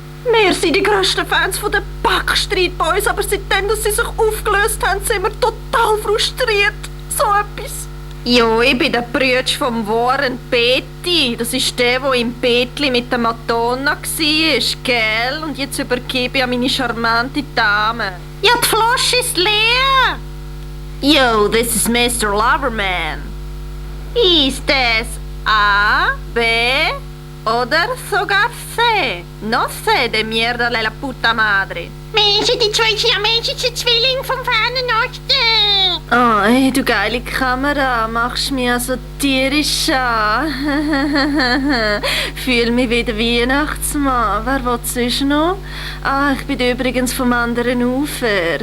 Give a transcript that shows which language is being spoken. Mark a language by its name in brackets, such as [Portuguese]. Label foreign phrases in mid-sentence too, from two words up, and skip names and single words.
[German] Wir sind die grössten Fans von den Backstreet Boys, aber seitdem, dass sie sich aufgelöst haben, sind wir total frustriert. So etwas. Jo, ich bin der Brütsch vom Warren Betty. Das ist der im Bettli mit der Madonna war, gell? Und jetzt übergebe ich an meine charmante Dame. Ja, die Flasche ist leer. [English] Yo, this is Mr. Loverman. [German] Ist das A, B Oder sogar C. [Spanish] No sé de mierda de la puta madre. [German] Menschen, die zwei siamesischen Zwillinge vom Fernen Osten. Oh, ey, du geile Kamera, machst mich also tierisch an. Fühl mich wie der Weihnachtsmann. Wer will sonst noch? Ah, ich bin übrigens vom anderen Ufer.